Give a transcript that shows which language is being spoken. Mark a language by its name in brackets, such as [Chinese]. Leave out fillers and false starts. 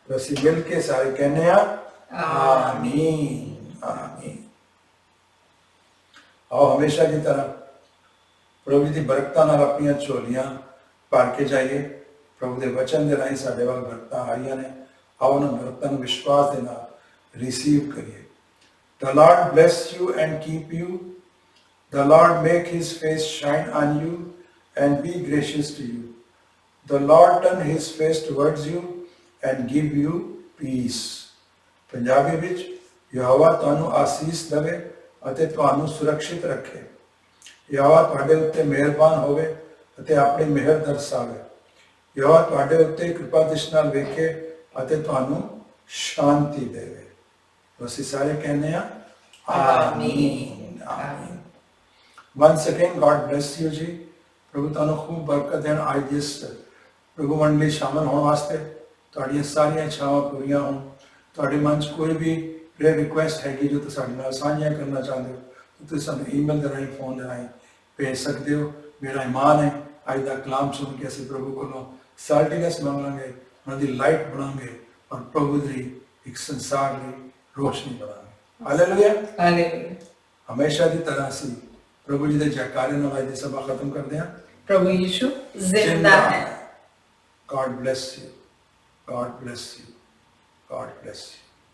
[Punjabi] ਅਸੀਂ ਮਿਲ ਕੇ ਸਾਰੇ ਕਹਿੰਦੇ ਹਾਂ ਆਮੀਨ, ਆਮੀਨ। ਆਓ ਹਮੇਸ਼ਾ ਦੀ ਤਰ੍ਹਾਂ ਪ੍ਰਭੂ ਦੀ ਬਰਕਤਾਂ ਨਾਲ ਆਪਣੀਆਂ ਝੋਲੀਆਂ ਭਰ ਕੇ ਜਾਈਏ। ਪ੍ਰਭੂ ਦੇ ਵਚਨ ਦੇ ਰਾਹੀਂ ਸਾਡੇ ਵੱਲ ਬਰਕਤਾਂ ਆਈਆਂ ਨੇ, ਆਓ ਉਹਨਾਂ ਬਰਕਤਾਂ ਨੂੰ ਵਿਸ਼ਵਾਸ ਦੇ ਨਾਲ ਰਿਸੀਵ ਕਰੀਏ। [English] The Lord bless you and keep you. The Lord make his face shine on you and be gracious to you. The Lord turn his face towards you and give you peace. [Punjabi] Punjabi ਵਿੱਚ ਯਹੋਵਾ ਤੁਹਾਨੂੰ ਆਸੀਸ ਦੇਵੇ ਅਤੇ ਤੁਹਾਨੂੰ ਸੁਰੱਖਿਅਤ ਰੱਖੇ। ਯਹੋਵਾ ਤੁਹਾਡੇ ਉੱਤੇ ਮਿਹਰਬਾਨ ਹੋਵੇ ਅਤੇ ਆਪਣੀ ਮਿਹਰ ਦਰਸਾਵੇ। ਯਹੋਵਾ ਤੁਹਾਡੇ ਉੱਤੇ ਕਿਰਪਾ ਦ੍ਰਿਸ਼ਟੀ ਨਾਲ ਵੇਖੇ ਅਤੇ ਤੁਹਾਨੂੰ ਸ਼ਾਂਤੀ ਦੇਵੇ। ਅਸੀਂ ਸਾਰੇ ਕਹਿੰਦੇ ਹਾਂ ਆਮੀਨ, ਆਮੀਨ। [English] Once again, God bless you [Punjabi] ਜੀ। ਪ੍ਰਭੂ ਤੁਹਾਨੂੰ ਖੂਬ ਬਰਕਤ ਦੇਣ। ਅੱਜ ਦੀ ਇਸ ਪ੍ਰਭੂ ਮੰਡਲੀ ਸ਼ਾਮਲ ਹੋਣ ਵਾਸਤੇ ਤੁਹਾਡੀਆਂ ਸਾਰੀਆਂ ਇੱਛਾਵਾਂ ਪੂਰੀਆਂ ਹੋਣ। ਤੁਹਾਡੇ ਮਨ 'ਚ ਕੋਈ ਵੀ ਪ੍ਰੇਅਰ ਰਿਕੁਐਸਟ ਹੈਗੀ ਜੋ ਤੁਸੀਂ ਸਾਡੇ ਨਾਲ ਸਾਂਝੀਆਂ ਕਰਨਾ ਚਾਹੁੰਦੇ ਹੋ, ਤੁਸੀਂ ਸਾਨੂੰ ਈਮੇਲ ਦੇ ਰਾਹੀਂ, ਫੋਨ ਦੇ ਰਾਹੀਂ ਭੇਜ ਸਕਦੇ ਹੋ। ਮੇਰਾ ਇਮਾਨ ਹੈ ਅੱਜ ਦਾ ਕਲਾਮ ਸੁਣ ਕੇ ਅਸੀਂ ਪ੍ਰਭੂ ਕੋਲੋਂ ਸਾਲਟੀਨੈਸ ਮੰਗਾਂਗੇ, ਉਹਨਾਂ ਦੀ ਲਾਈਟ ਬਣਾਂਗੇ ਔਰ ਪ੍ਰਭੂ ਦੀ ਇੱਕ ਸੰਸਾਰ ਲਈ ਰੋਸ਼ਨੀ ਬਣਾਂਗੇ। ਹਾਲੇਲੂਇਆ। ਹਾਲੇਲੂਇਆ। ਹਮੇਸ਼ਾ ਦੀ ਤਰ੍ਹਾਂ ਅਸੀਂ ਪ੍ਰਭੂ ਜੀ ਦੇ ਜੈਕਾਰੇ ਨਾਲ ਅੱਜ ਦੀ ਸਭਾ ਖਤਮ ਕਰਦੇ ਹਾਂ। [Hindi] प्रभु यीशु जिंदा है। [English] God bless you. God bless you. God bless you.